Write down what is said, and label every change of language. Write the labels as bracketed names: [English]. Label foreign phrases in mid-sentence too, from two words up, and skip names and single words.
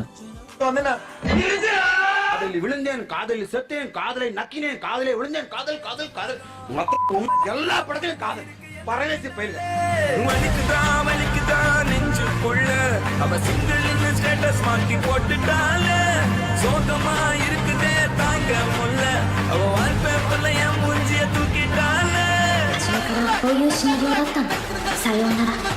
[Tamil] காதலில் விழுந்தேன் காதலில் செத்தேன் காதலை நக்கினேன் காதலை விழுந்தேன் காதல் காதல் காதல் மொத்தம் எல்லா படத்திலும் காதல் பரவேசி பயில வலிக்குதான் நெஞ்சுக்குள்ள அவ [English] single status [Tamil] மாட்டி போட்டுட்டால சோகமா இருக்குதே தாங்க முல்ல அவ வால்பேப்பர்ல என் மூஞ்சிய தூக்கிட்டால [Japanese] 初めからこういうシナリオだったんださようなら